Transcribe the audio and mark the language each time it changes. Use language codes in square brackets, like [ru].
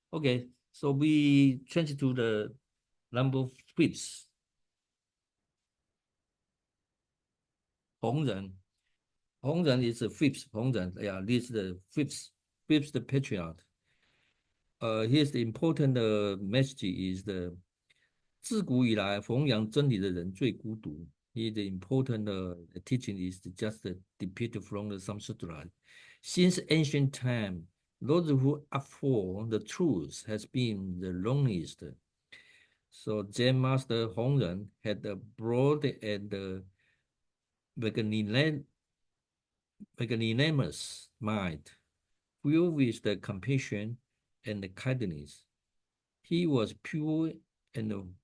[en] Okay, so we change to the number 5. Hongren. Hongren is the 5th. Hongren, yeah, this is the fifth patriarch. Here's the important message is [zh] 自古以来弘扬真理的人最孤独。 [en] Here the important teaching is just depicted from the Samsudra. Since ancient time, those who uphold the truth has been the loneliest. So Zen Master Hongren had a broad and magnanimous mind, filled with the compassion and the kindness. He was pure and